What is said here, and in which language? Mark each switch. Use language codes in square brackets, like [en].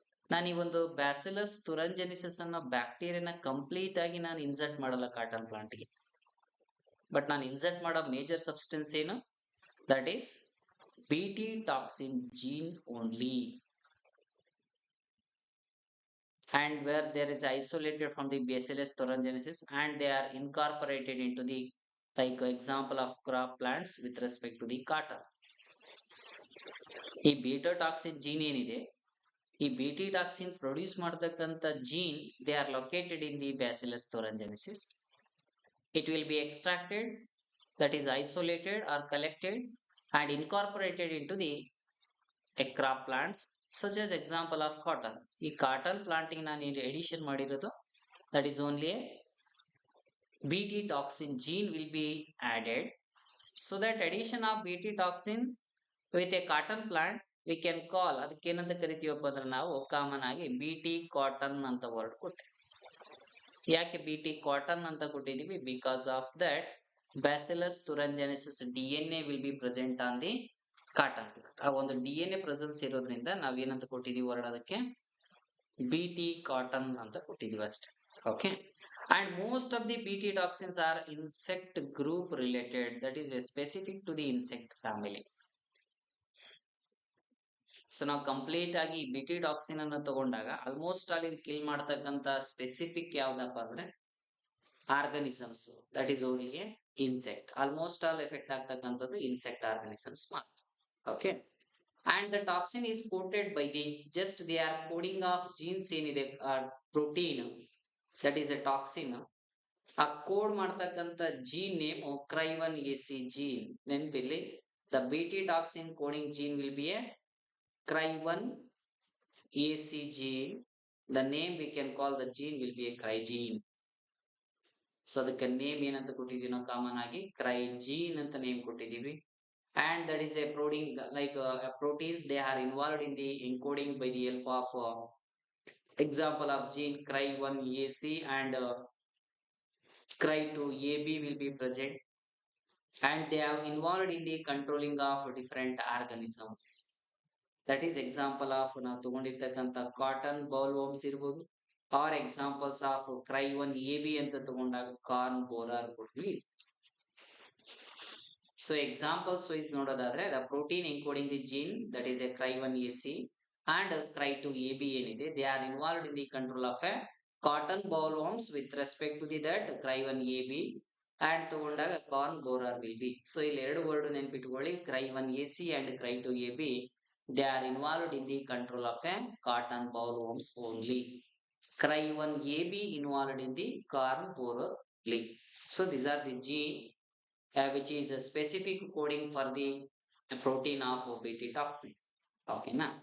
[kn] ನಾನು ಈ ಒಂದು ಬ್ಯಾಸಿಲಸ್ ತುರಂಜೆನಿಸಿಸ್ ಅನ್ನೋ ಬ್ಯಾಕ್ಟೀರಿಯಾನ ಕಂಪ್ಲೀಟ್ ಆಗಿ ನಾನು ಇನ್ಸರ್ಟ್ ಮಾಡಲ್ಲ ಕಾಟನ್ ಪ್ಲಾಂಟ್ಗೆ, ಬಟ್ ನಾನು ಇನ್ಸರ್ಟ್ ಮಾಡೋ ಮೇಜರ್ ಸಬ್ಸ್ಟೆನ್ಸ್ ಏನು, [en] That is bt toxin gene only, and where there is isolated from the bacillus thuringiensis and they are incorporated into the like example of crop plants with respect to the cotton. [kn] ಈ beta toxin gene ಏನಿದೆ ಈ bt toxin produce ಮಾಡತಕ್ಕಂಥ gene [en] They are located in the bacillus thuringiensis. It will be extracted, that is isolated or collected and incorporated into the crop plants such as example of cotton. [kn] ಈ cotton planting ನಾನು edition ಮಾಡಿರೋದು [en] that is only a bt toxin gene will be added. So that addition of bt toxin with a cotton plant we can call [kn] ಅದಕ್ಕೆ ಏನಂತ ಕರಿತೀವಪ್ಪ ಅಂದ್ರೆ ನಾವು common ಆಗಿ bt cotton ಅಂತ word ಕೊಟ್ಟೆ. ಯಾಕೆ bt ಕಾಟನ್ ಅಂತ ಕೊಟ್ಟಿದೀವಿ, [en] Because of that bacillus thuringiensis DNA will be present on the cotton plant. [kn] ಆ ಒಂದು DNA ಪ್ರೆಸೆನ್ಸ್ ಇರೋದ್ರಿಂದ ನಾವ್ ಏನಂತ ಕೊಟ್ಟಿದೀವಿ ವರ್ಡ್ ಅದಕ್ಕೆ bt ಕಾಟನ್ ಅಂತ ಕೊಟ್ಟಿದೀವಿ ಅಷ್ಟೇ. [en] Okay. And most of the bt toxins are insect group related, that is specific to the insect family. [kn] So ನಾವು complete ಆಗಿ bt ಟಾಕ್ಸಿನ್ ಅನ್ನು ತಗೊಂಡಾಗ ಆಲ್ಮೋಸ್ಟ್ ಆಲ್ ಇದು ಕಿಲ್ ಮಾಡ್ತಕ್ಕಂತ ಸ್ಪೆಸಿಫಿಕ್ ಯಾವ್ದಪ್ಪ ಅಂದ್ರೆ organisms, [en] That is only a insect. [kn] Almost all effect ಆಗ್ತಕ್ಕಂಥದ್ದು insect organisms ಮಾತ್ರ. Okay. [en] And the toxin is coded by the just they are coding of genes ಏನಿದೆ protein, that is a toxin. [kn] ಆ code ಮಾಡ್ತಕ್ಕಂಥ gene name ಕ್ರೈವನ್ AC gene. ನೆನ್ಪಿರ್ಲಿ, [en] The bt toxin coding gene will be a Cry1 AC gene. The name we can call the gene will be a cry gene. So the name [kn] ಏನಂತ ಕೊಟ್ಟಿದೀವಿ ನಾವು common ಆಗಿ cry gene ಅಂತ name ಕೊಟ್ಟಿದೀವಿ. [en] And that is a protein like proteins they are involved in the encoding by the help of example of gene cry1 AC and cry2 AB will be present, and they are involved in the controlling of different organisms. That is example of [kn] ನಾವು ತಗೊಂಡಿರ್ತಕ್ಕಂಥ cotton bowl worms ಇರ್ಬೋದು, R examples of ಕ್ರೈ1 AB ಅಂತ ತಗೊಂಡಾಗ corn bowler ಕೊಡ್ಲಿ. So examples wise ನೋಡೋದಾದ್ರೆ [en] The protein encoding the gene that is a cry one AC and cry2 AB ಏನಿದೆ they are involved in the control of a cotton boll worms with respect to the that cry one AB and ತಗೊಂಡಾಗ corn borer will be. [kn] So ಇಲ್ಲಿ ಎರಡು word ನೆನ್ಪಿಟ್ಕೊಳ್ಳಿ, ಕ್ರೈ1 AC and cry2 AB. [en] They are involved in the control of a cotton bollworms only. Cry1 AB involved in the corn borer only. So these are the gene which is a specific coding for the protein of bt toxin. Okay na.